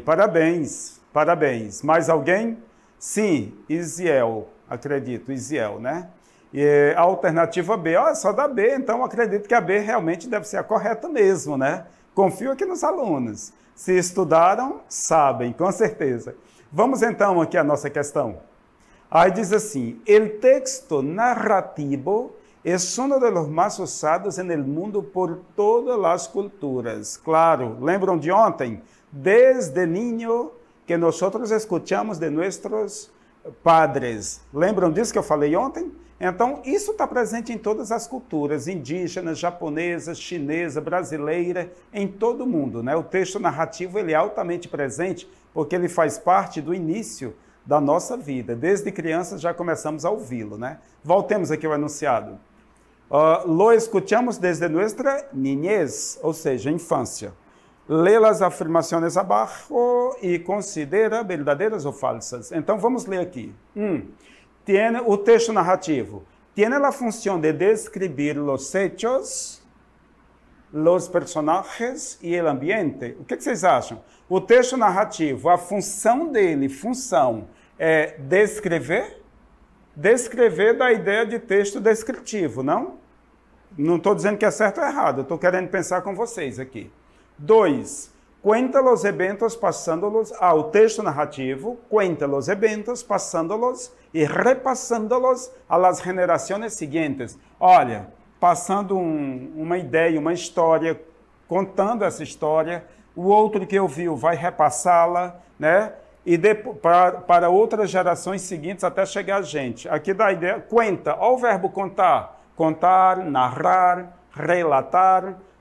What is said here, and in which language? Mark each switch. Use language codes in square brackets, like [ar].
[pt] Parabéns, parabéns. Mais alguém? Sim, Isiel, acredito, Isiel, né? E a alternativa B, olha, só da B, então acredito que a B realmente deve ser a correta mesmo, né? Confio aqui nos alunos. Se estudaram, sabem, com certeza. Vamos então aqui à nossa questão. Aí diz assim, [es] el texto narrativo es uno de los más usados en el mundo por todas las culturas. [pt] Claro, lembram de ontem? [es] Desde niño que nosotros escuchamos de nuestros padres. [pt] Lembram disso que eu falei ontem? Então, isso está presente em todas as culturas, indígenas, japonesa, chinesa, brasileira, em todo o mundo, né? O texto narrativo ele é altamente presente porque ele faz parte do início da nossa vida. Desde crianças já começamos a ouvi-lo, né? Voltemos aqui ao enunciado. [es] Lo escuchamos desde nuestra niñez, [pt] ou seja, infância. Lê as afirmações abaixo e considera verdadeiras ou falsas. Então, vamos ler aqui. Tiene o texto narrativo. [es] Tiene la función de describir los hechos, los personajes e el ambiente. [pt] O que vocês acham? O texto narrativo, a função dele, é descrever? Descrever da ideia de texto descritivo, não? Não estou dizendo que é certo ou errado, estou querendo pensar com vocês aqui. 2. [es] Cuenta los eventos pasándolos [pt] o texto narrativo, [es] cuenta los eventos pasándolos e repassándolos a las generaciones siguientes. [pt] Olha, passando uma ideia, uma história, contando essa história, o outro que ouviu vai repassá-la, né? E para outras gerações seguintes até chegar a gente. Aqui dá a ideia, cuenta, olha o verbo contar. Contar, narrar, relatar.